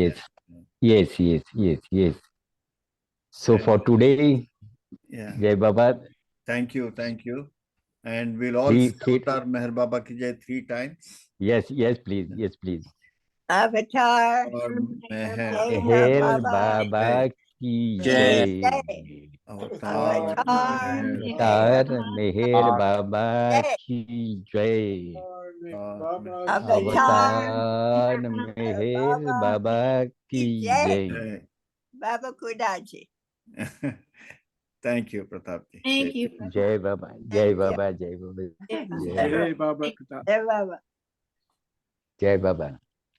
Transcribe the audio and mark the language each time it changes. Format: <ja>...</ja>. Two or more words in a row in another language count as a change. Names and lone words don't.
<en>Yes. So for today, yeah.</en> <hi>जय बाबा.</hi> <en>Thank you. And we'll all say</en> <hi>अवतार मेहेर बाबा की जय</hi> <en>3 times. Yes, please.</en> <hi>Avatar मेहेर बाबा की जय. अवतार मेहेर बाबा की जय. अवतार मेहेर बाबा की जय. Baba Kudaji.</hi> <en>Thank you, Pratap ji. Thank you.</en> <hi>जय बाबा। जय बाबा. जय बाबा. जय बाबा. जय बाबा.</hi>